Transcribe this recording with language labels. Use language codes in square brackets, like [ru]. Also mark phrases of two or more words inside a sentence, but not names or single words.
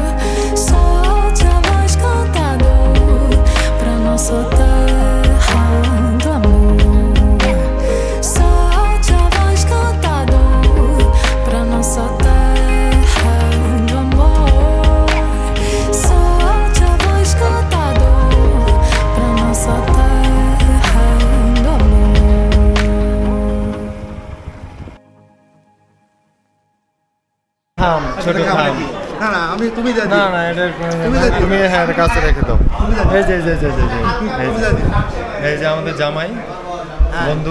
[pt] Solte a voz cantador pra nossa terra do amor. Solte a voz cantador pra nossa terra do amor. Solte a voz cantador pra nossa terra do amor. [bn] থাম, ছোট থাম। না না আমি তুমি যা না না এটা তুমি হ্যাঁ এটা কাছে রেখে দাও। এই যে এই যে এই যে এই যে এই যে আমাদের জামাই বন্ধু।